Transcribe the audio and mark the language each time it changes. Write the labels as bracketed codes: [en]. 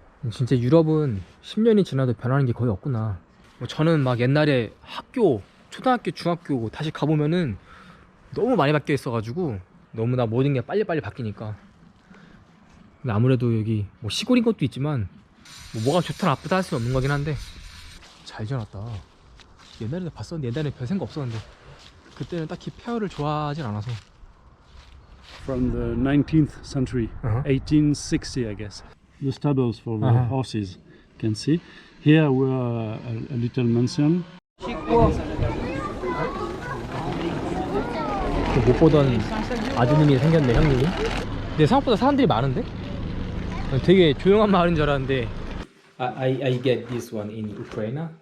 [ko] 진짜 유럽은 10년이 지나도 변하는 게 거의 없구나. 뭐 저는 막 옛날에 학교, 초등학교, 중학교 다시 가보면은 너무 많이 바뀌어 있어가지고 너무나 모든 게 빨리빨리 바뀌니까. 근데 아무래도 여기 뭐 시골인 것도 있지만 뭐가 좋다 나쁘다 할 수 없는 거긴 한데 잘 지어놨다. 옛날에도 봤었는데 옛날에 별 생각 없었는데 그때는 딱히 폐허를 좋아하진 않아서. [en] From the 19th century, 1860, I guess. The stables for the horses, you can see. Here were a little mansion. [ko] 못 보던 아드님이 생겼네, 형님이. 근데 생각보다 사람들이 많은데? 되게 조용한 마을인 줄 알았는데. [en] I get this one in Ukraine.